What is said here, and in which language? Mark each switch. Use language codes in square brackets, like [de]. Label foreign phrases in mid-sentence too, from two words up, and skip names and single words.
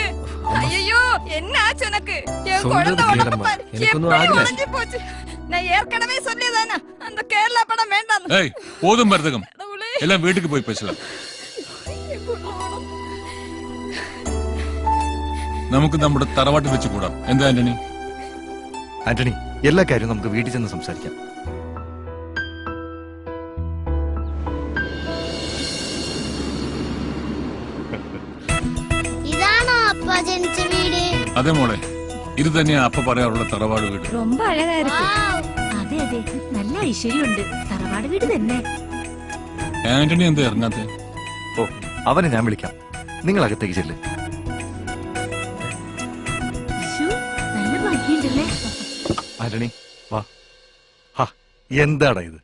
[ta] ஐயோ என்ன ஆச்சு உனக்கு? என் சொல்றது குழந்தை உடம்பு கேளம்மா. பாரு. எனக்கு ஒண்ணும் எப்படி ஆகல. உடைஞ்சு போச்சு. நான் ஏற்கனவே சொல்லியதானே அந்த கேரளா படம் வேண்டாம். ஏய் போதும் மருதகம் எல்லாம் வீட்டுக்கு போய் பேசலாம். [ml] നമുക്ക് നമ്മുടെ തറവാട്ടിൽ വെച്ച് കൂടാം. എന്താ ആന്റണി? ആന്റണി, എല്ലാ കാര്യവും നമുക്ക് വീട്ടിൽ ചെന്ന് സംസാരിക്കാം. ഇതാണോ അപ്പ ജനിച്ച വീട്? അതെ മോളെ, ഇത് തന്നെയാ അപ്പ പറയാറുള്ള തറവാട് വീട്. [ta] ரொம்ப அழகா இருக்கு. [ml] അതെ അതെ, നല്ല ഐശ്വര്യമുണ്ട്. തറവാട് വീട് തന്നെ. ആന്റണി എന്താ ഇറങ്ങാത്തെ? ഓ, അവനെ ഞാൻ വിളിക്കാം. നിങ്ങൾ അകത്തേക്ക് ചെല്ല്. നല്ല ഭംഗിയുണ്ടല്ലേ? ആന്റണി വാ. ഹാ, എന്താടാ ഇത്?